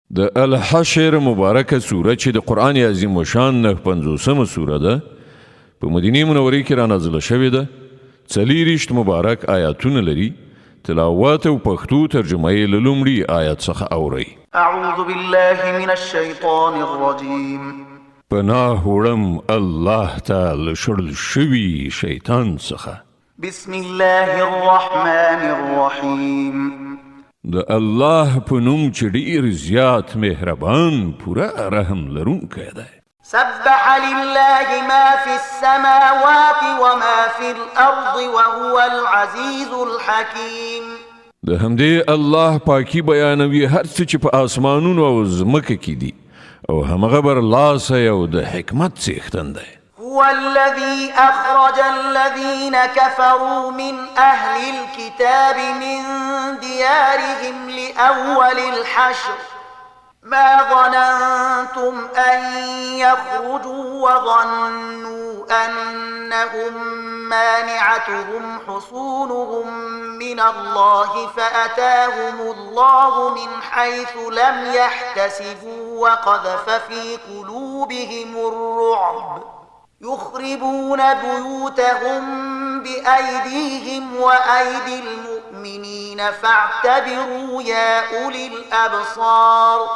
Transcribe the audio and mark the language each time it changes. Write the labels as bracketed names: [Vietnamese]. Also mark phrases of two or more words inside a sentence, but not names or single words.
[Pashto] د الحشر مبارکه سوره چې د قرآن عظیم شان 50مه سوره ده په مدینه منوره کې را نازله شوې ده. 40 مبارک آیاتونه لري. تلاوت او پښتو ترجمه یې له لومړي آیت څخه اورئ. [Arabic] اعوذ بالله من الشیطان الرجیم. [Pashto] پناه وړم الله تعالی شړل شوي شیطان څخه. [Arabic] بسم الله الرحمن الرحیم. [Pashto] د الله په نوم چې ډیر زیات مهربان پوره رحم لرونکی دی. [Arabic] سبح لله ما في السماوات وما في الأرض وهو العزيز الحكيم. [Pashto] د همدې الله پاکي بیانوي هر څه چې په آسمانونو او ځمکه کې دي او همغه برلاسه او د حکمت څښتن دی. [Arabic] هو الذي أخرج الذين كفروا من أهل الكتاب من ديارهم لأول الحشر ما ظننتم أن يخرجوا وظنوا أنهم مانعتهم حصونهم من الله فأتاهم الله من حيث لم يحتسبوا وقذف في قلوبهم الرعب يخربون بيوتهم بأيديهم وأيدي المؤمنين فاعتبروا يا أولي الأبصار.